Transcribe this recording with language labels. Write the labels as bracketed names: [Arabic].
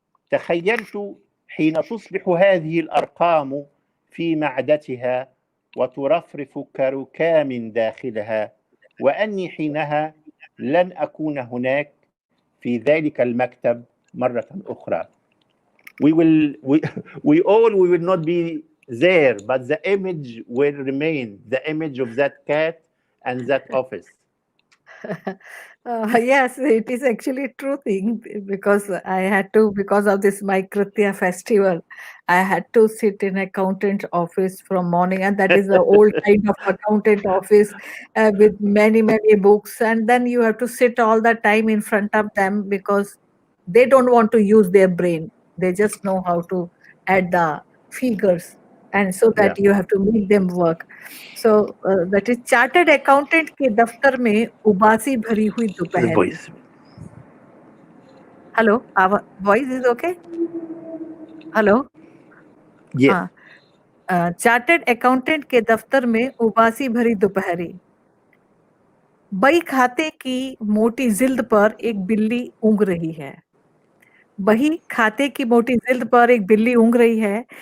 [Arabic] تخيلت حين تصبح هذه الأرقام في معدتها وترفرف كركام داخلها، وأني حينها لن أكون هناك في ذلك المكتب مرة أخرى. [English] We will not be there, but the image will remain, the image of that cat and that office. Yes, it is actually a true thing because I had to, because of this my Kritya festival, I had to sit in accountant office from morning, and that is the old kind of accountant office with many, many books. And then you have to sit all the time in front of them because they don't want to use their brain. They just know how to add the figures. And so Yeah. that you have to make them work. So that is [Hindi] chartered accountant के दफ्तर में उबासी भरी हुई [English] The [Hindi] दोपहरी. [English] voice. Hello, our voice is okay? Hello, Yeah. [Hindi] हाँ. Chartered accountant के दफ्तर में उबासी भरी दोपहरी. बही खाते की मोटी जिल्द पर एक बिल्ली ऊँघ रही है. बही खाते की मोटी जिल्द पर एक बिल्ली ऊँघ रही है.